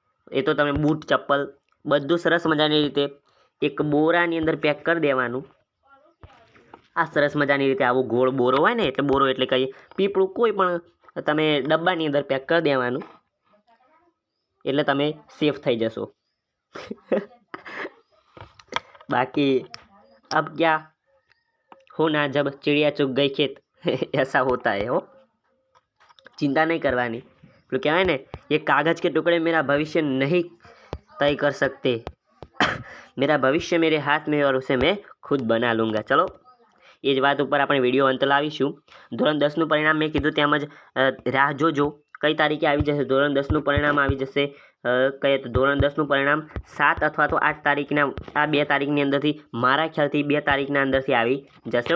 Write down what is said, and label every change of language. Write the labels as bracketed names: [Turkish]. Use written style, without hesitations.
[Gujarati] એ તો તમે બૂટ, ચપ્પલ બધું સરસ મજાની રીતે એક બોરાની અંદર પેક કરી દેવાનું. આ સરસ મજાની રીતે આવું ગોળ બોરો હોય ને, એટલે બોરો એટલે કંઈ પીપળું કોઈ પણ તમે ડબ્બાની અંદર પેક કરી દેવાનું, એટલે તમે સેફ થઈ જશો. [Hindi] બાકી अब क्या होना जब चिड़िया चुग गई खेत ऐसा होता है हो. [Gujarati] चिंता नहीं करवानी. [Hindi] तो क्या है ना, ये कागज के टुकड़े मेरा भविष्य नहीं तय कर सकते. मेरा भविष्य मेरे हाथ में और उसे मैं खुद बना लूँगा. [Gujarati] चलो એ જ વાત ઉપર આપણે વિડીયો અંત લાવીશું. ધોરણ 10નું પરિણામ મેં કીધું તેમજ રાહ જોજો કઈ તારીખે આવી જશે. ધોરણ 10નું પરિણામ આવી જશે કઈ તો ધોરણ 10નું પરિણામ 7 અથવા તો 8 તારીખના, આ 2 તારીખની અંદરથી, મારા ખ્યાલથી 2 તારીખના અંદરથી આવી જશે.